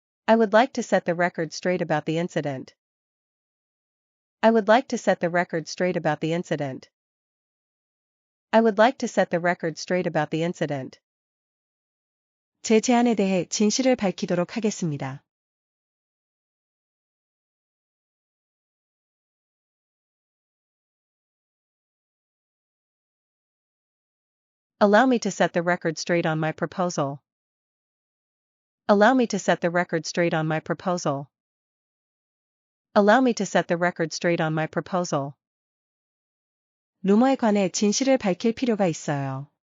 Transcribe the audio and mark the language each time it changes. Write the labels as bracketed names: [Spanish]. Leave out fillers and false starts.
[English] I would like to set the record straight about the incident. I would like to set the record straight about the incident. I would like to set the record straight about the incident. [Korean] 제 제안에 대해 진실을 밝히도록 하겠습니다. [English] Allow me to set the record straight on my proposal. Allow me to set the record straight on my proposal. Allow me to set the record straight on my proposal. [Korean] 루머에 관해 진실을 밝힐 필요가 있어요.